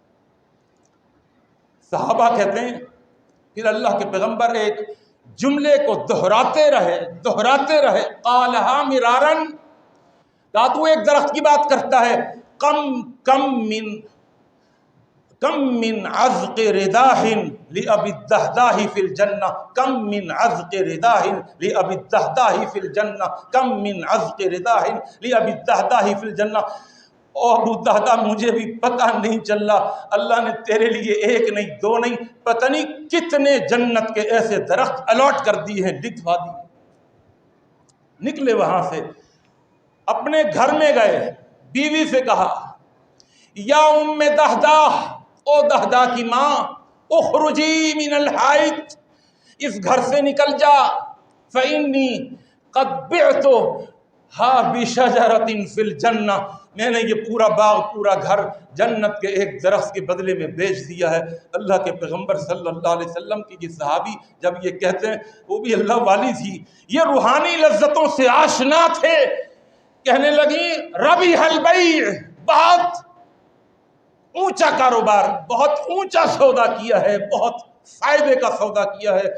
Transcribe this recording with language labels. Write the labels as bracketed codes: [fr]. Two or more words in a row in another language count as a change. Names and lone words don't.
[ur] صحابہ کہتے ہیں پھر اللہ کے پیغمبر ایک جملے کو دہراتے رہے [ar] قالہا مرارن، [ur] کہا تو ایک درخت کی بات کرتا ہے، [ar] کم من عذق رداح لأبی الدہداہ فی الجنہ، کم من عذق رداح لأبی الدہداہ فی الجنہ، کم من عذق رداح لأبی الدہداہ فی الجنہ۔ [ur] او ابو دہدہ مجھے بھی پتہ نہیں چل رہا، اللہ نے تیرے لیے ایک نہیں دو نہیں پتہ نہیں کتنے جنت کے ایسے درخت الاٹ کر دیے ہیں، لکھوا دیے۔ نکلے وہاں سے اپنے گھر میں گئے، بیوی سے کہا [ar] یا ام دہدہ، [ur] او دہدہ کی ماں، [ar] اخرجی من الحائط، [ur] اس گھر سے نکل جا، [ar] فإنی قد بعتها بشجرة فی الجنہ، [ur] میں نے یہ پورا باغ پورا گھر جنت کے ایک درخت کے بدلے میں بیچ دیا ہے۔ اللہ کے پیغمبر صلی اللہ علیہ وسلم کی یہ صحابی جب یہ کہتے ہیں، وہ بھی اللہ والی تھی، یہ روحانی لذتوں سے آشنا تھے، کہنے لگی [ar] ربیح البیع، [ur] بہت اونچا کاروبار، بہت اونچا سودا کیا ہے، بہت فائدے کا سودا کیا ہے۔